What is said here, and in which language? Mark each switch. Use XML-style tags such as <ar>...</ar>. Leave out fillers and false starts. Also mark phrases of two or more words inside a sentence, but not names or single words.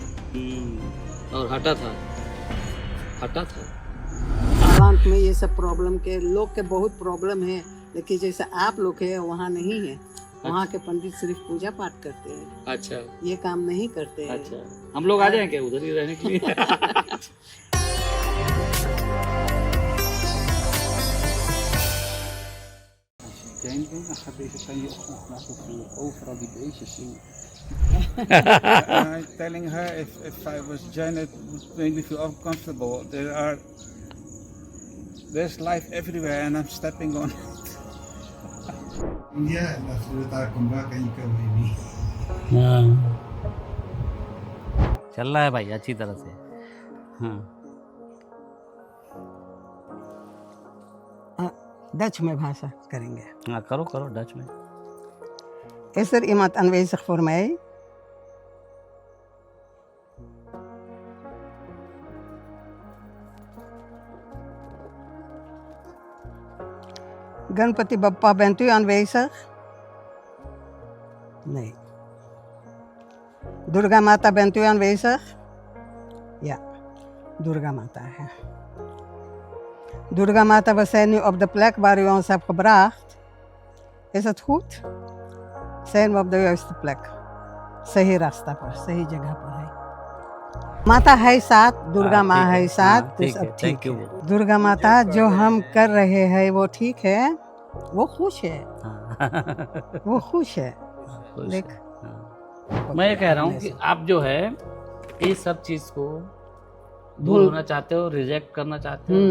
<hns>और हटा था। हालांकि में ये सब प्रॉब्लम के लोग के बहुत प्रॉब्लम है, लेकिन जैसे आप लोग है वहाँ नहीं है। वहाँ के पंडित सिर्फ पूजा पाठ करते हैं। अच्छा, ये काम नहीं करते हैं। अच्छा, हम लोग आ जाएं क्या उधर ही रहने के लिए?</hns> <en>I'm telling her if I was Jane, it would make me feel uncomfortable. There's life everywhere and I'm stepping on it. Yeah, after I come back and you come with me.</en> <hns>चल रहा है भाई अच्छी तरह से। हाँ, डच में भाषा करेंगे। हाँ, करो डच में।</hns> <nl>Is er iemand aanwezig voor mij? Ganpati Bappa, bent u aanwezig? Nee. Durga Mata, bent u aanwezig? Ja, Durga Mata. Ja. Durga Mata, we zijn nu op de plek waar u ons hebt gebracht. Is het goed? Zijn we op de juiste plek?</nl> <hns>सही रास्ता पर, सही जगह पर है। माता है साथ, दुर्गा माँ है साथ, तो सब ठीक है। दुर्गा माता जो हम कर रहे हैं वो ठीक है, वो खुश है, वो खुश है। देख, मैं ये कह रहा हूँ कि आप जो है ये सब चीज को दूर होना चाहते हो, रिजेक्ट करना चाहते हो,</hns>